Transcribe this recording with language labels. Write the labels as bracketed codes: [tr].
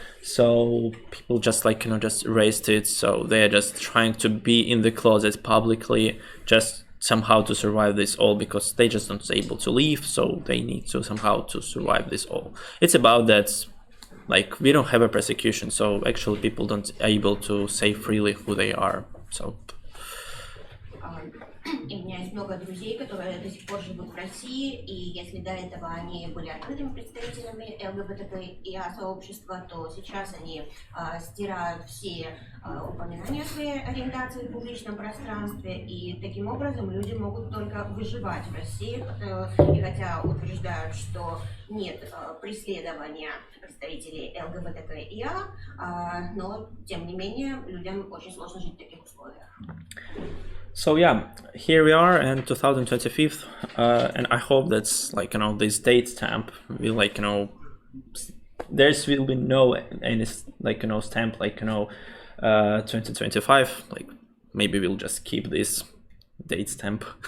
[en] So people just just erased it. So they are just trying to be in the closet publicly, just somehow to survive this all, because they just not able to leave, so they need to somehow to survive this all. It's about that we don't have a persecution, so actually people don't able to say freely who they are. So [ru] И у меня есть много друзей, которые до сих пор живут в России, и если до этого они были открытыми представителями ЛГБТКИА сообщества, то сейчас они стирают все упоминания о своей ориентации в публичном пространстве, и таким образом люди могут только выживать в России, и хотя утверждают, что нет преследования представителей ЛГБТКИА, но тем не менее людям очень сложно жить в таких условиях. [en] So yeah, here we are in 2025, and I hope that's this date stamp will there will be no any stamp 2025. Maybe we'll just keep this date stamp.